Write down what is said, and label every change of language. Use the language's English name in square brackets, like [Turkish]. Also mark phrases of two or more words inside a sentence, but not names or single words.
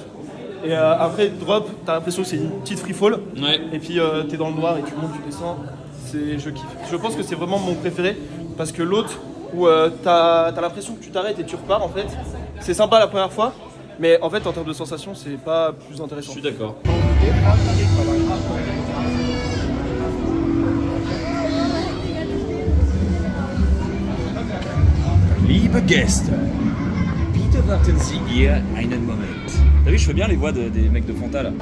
[French] Et après, drop, t'as l'impression que c'est une petite [English] free fall. [French] Ouais. Et puis t'es dans le noir et tu montes, tu descends. Je kiffe. Je pense que c'est vraiment mon préféré, parce que l'autre, où t'as l'impression que tu t'arrêtes et tu repars, en fait, c'est sympa la première fois, mais en fait, en termes de sensation, c'est pas plus intéressant. Je suis d'accord. [German] Liebe Gäste, bitte warten Sie hier einen Moment. [French] T'as vu, je fais bien les voix des mecs de Fanta là.